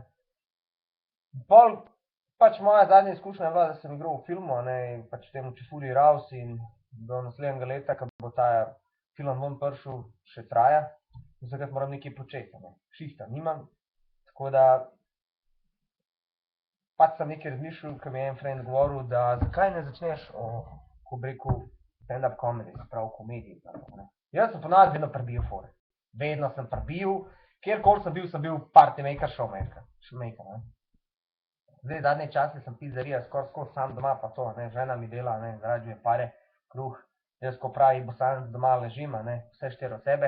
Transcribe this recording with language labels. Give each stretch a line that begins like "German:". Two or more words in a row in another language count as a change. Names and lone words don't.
Slovenian: Pol, pač moja zadnja izkušnja je bila, da sem igral v filmu, ne, in pač temu Čefurji Raus in do naslednjega leta, ko bo ta film ven prišel, še traja. In takrat moram nekaj početi, ne. Šihta nimam, tako da pač sem nekaj razmišljal, ko mi je en friend govoril, da zakaj ne začneš ko bi rekel,
English: stand-up comedy,
Slovenian: se pravi komediji. Jaz sem ponavadi vedno prebijal fore. Vedno sem prebijal, kjerkoli sem bil
English: party maker,
Slovenian: showmaker, ne. Zdaj, zadnje čase sem pizzerija skoro sam doma, pa to, ne, žena mi dela, ne,
Bosnian: zarađuje pare,
Slovenian: kruh, jaz ko pravi Bosanec doma ležim, ne, vse 4 osebe.